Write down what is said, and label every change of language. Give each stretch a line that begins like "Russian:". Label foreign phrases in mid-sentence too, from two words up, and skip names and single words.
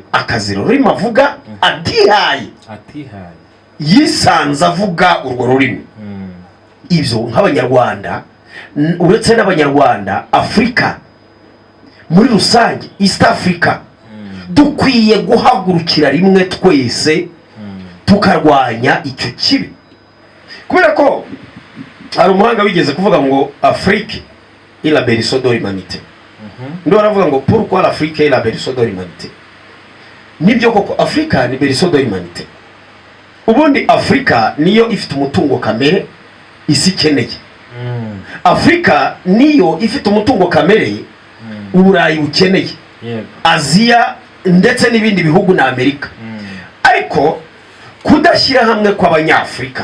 Kinyarwanda: akazira ururimi avuga atihaye, yisanze avuga urwo rurimi, ibyo nk'abanyarwanda, uretse n'abanyarwanda, Afrika muri rusange,
English: East Africa,
Kinyarwanda: dukwiye guhagurukira rimwe twese tukarwanya icyo kibi. Kubera ko hari umuhanga wigeze kuvuga ngo
French: Afrique est la berceau de l'humanité.
Kinyarwanda: Ndo aravuga ngo
French: pourquoi l'Afrique est la berceau de l'humanité.
Kinyarwanda: Nibyo koko, Afrika ni
French: berceau de l'humanité.
Kinyarwanda: Ubundi Afrika niyo ifite umutungo kamere isi ikeneye. Afrika niyo ifite umutungo kamere Uburayi bukeneye, Aziya ndetse n'ibindi bihugu na Amerika. Ariko kudashyira hamwe kw'abanyafrika,